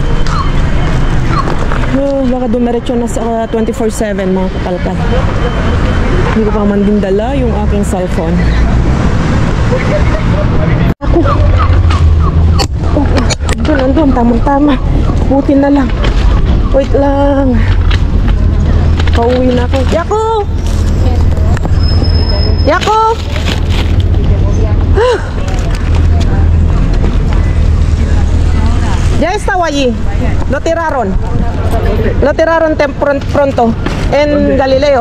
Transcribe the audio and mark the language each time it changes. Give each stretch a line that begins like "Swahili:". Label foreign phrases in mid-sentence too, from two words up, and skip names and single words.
Filipino: Oh, baka dumiretso na sa 24/7 mga kakalkal. Hindi ko pa man din dala yung aking cellphone. Ako. Andun, tamang-tama. Buti na lang. Wait lang. Pauwi na ako.
Spanish: Yako! Yako! Ya estaba allí. Lo tiraron pronto. En Galileo.